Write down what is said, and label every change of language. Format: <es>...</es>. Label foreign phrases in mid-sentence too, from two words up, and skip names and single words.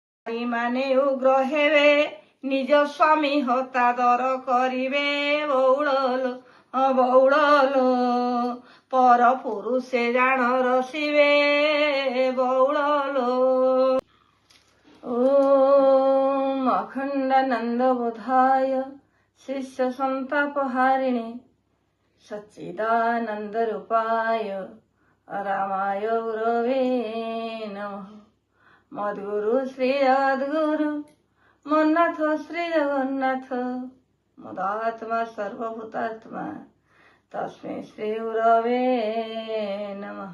<or>ମାନେ ଉଗ୍ର ହେବେ ନିଜ ସ୍ୱାମୀ ହତାଦର କରିବେ ବଉଳଲୋ ପର ପୁରୁଷେ ଜାଣ ରସିବେ ବଉଳଲୋ।</or> <sa>ओम् अखण्डानन्द बोधाय शिष्य सन्ताप हारिणी ସच्चिदानंद रूपाय रामाय गुरवे नमः। मद्गुरु श्री जगद्गुरु मन्नाथ श्री जगन्नाथ मुदात्मा सर्वभूतात्मा तस्मै श्री गुरवे नमः।</sa>